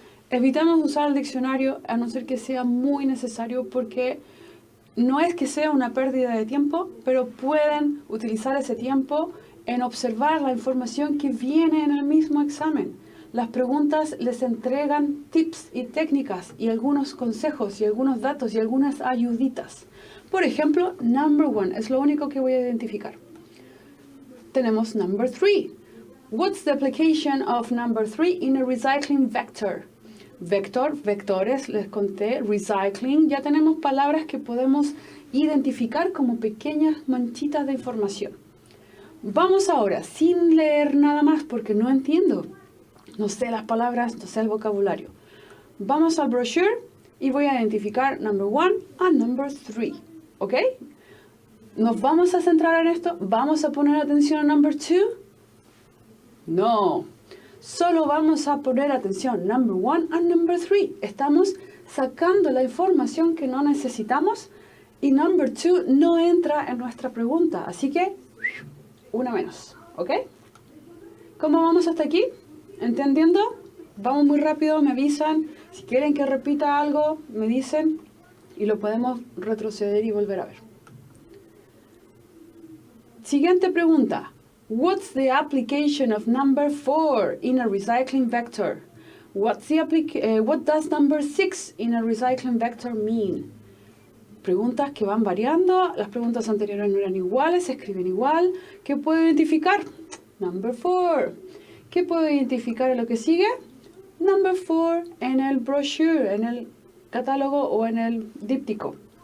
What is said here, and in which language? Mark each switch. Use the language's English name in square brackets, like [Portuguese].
[Spanish] Evitamos usar el diccionario a no ser que sea muy necesario, porque no es que sea una pérdida de tiempo, pero pueden utilizar ese tiempo en observar la información que viene en el mismo examen. Las preguntas les entregan tips y técnicas y algunos consejos y algunos datos y algunas ayuditas. Por ejemplo, number 1 es lo único que voy a identificar. Tenemos number 3. [English] What's the application of number 3 in a recycling vector? [Spanish] Vector, vectores, les conté, recycling. Ya tenemos palabras que podemos identificar como pequeñas manchitas de información. Vamos ahora, sin leer nada más porque no entiendo. No sé las palabras, no sé el vocabulario. Vamos al brochure y voy a identificar [English] number 1 and number 3. [Spanish] ¿Ok? ¿Nos vamos a centrar en esto? ¿Vamos a poner atención a number 2? No. Solo vamos a poner atención [English] number 1 and number 3. [Spanish] Estamos sacando la información que no necesitamos y number 2 no entra en nuestra pregunta. Así que, una menos. ¿Ok? ¿Cómo vamos hasta aquí? ¿Entendiendo? Vamos muy rápido, me avisan. Si quieren que repita algo, me dicen y lo podemos retroceder y volver a ver. Siguiente pregunta. [English] What's the application of number 4 in a recycling vector? What does number 6 in a recycling vector mean? [Spanish] Preguntas que van variando. Las preguntas anteriores no eran iguales, se escriben igual. ¿Qué puedo identificar? Number 4. ¿Qué puedo identificar en lo que sigue? Number 4 en el brochure, en el catálogo o en el díptico.